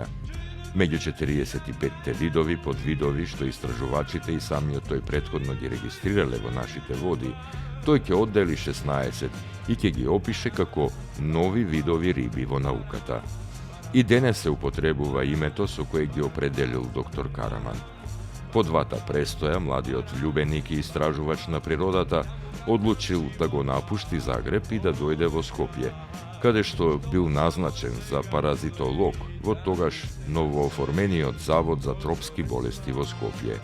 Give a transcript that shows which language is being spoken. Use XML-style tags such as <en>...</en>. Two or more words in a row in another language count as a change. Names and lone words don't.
<mk>Меѓу 45 те видови, подвидови, што истражувачите и сами о тој претходно ги регистрирале во нашите води, тој ќе оддели 16 и ќе ги опише како нови видови риби во науката. И дене се употребува името со које ги определил др. Karaman. По двата престоја, младиот влюбеник и истражувач на природата одлучил да го напушти Загреб и да дојде во Скопје, каде што бил назначен за паразитолог во тогаш новооформениот Завод за тропски болести во Скопје.</mk>